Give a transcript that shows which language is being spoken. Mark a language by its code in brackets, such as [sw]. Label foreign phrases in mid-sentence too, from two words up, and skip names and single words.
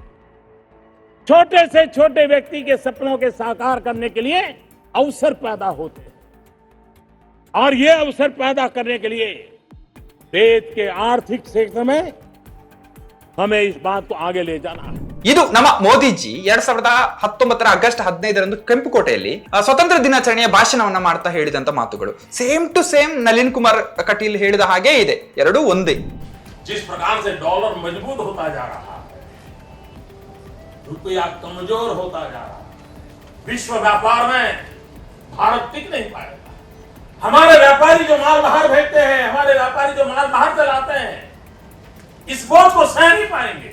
[hi] छोटे से छोटे व्यक्ति के सपनों के साकार करने के लिए अवसर पैदा होते हैं. और ये अवसर पैदा करने के लिए देश के आर्थिक क्षेत्र में हमें इस बात को आगे ले जाना है. [kn] ಇದು ನಮ್ಮ ಮೋದಿಜಿ 2019 ಆಗಸ್ಟ್ 15ರಂದು ಕೆಂಪುಕೋಟೆಯಲ್ಲಿ ಸ್ವತಂತ್ರ ದಿನಾಚರಣೆಯ ಭಾಷಣವನ್ನ ಮಾಡ್ತಾ ಹೇಳಿದಂತ ಮಾತುಗಳು [en] same to same [kn] ನಳಿನ್ ಕುಮಾರ್ ಕಟೀಲ್ ಹೇಳಿದ ಹಾಗೆ ಇದೆ. ಎರಡೂ ಒಂದೇ. [hi] जिस प्रकार से डॉलर मजबूत होता जा रहा है, रुपया कमजोर होता जा रहा है, विश्व व्यापार में भारत टिक नहीं पाएगा. हमारे व्यापारी जो माल बाहर भेजते हैं, हमारे व्यापारी जो माल बाहर चलाते हैं, इस बोझ को सह नहीं पाएंगे.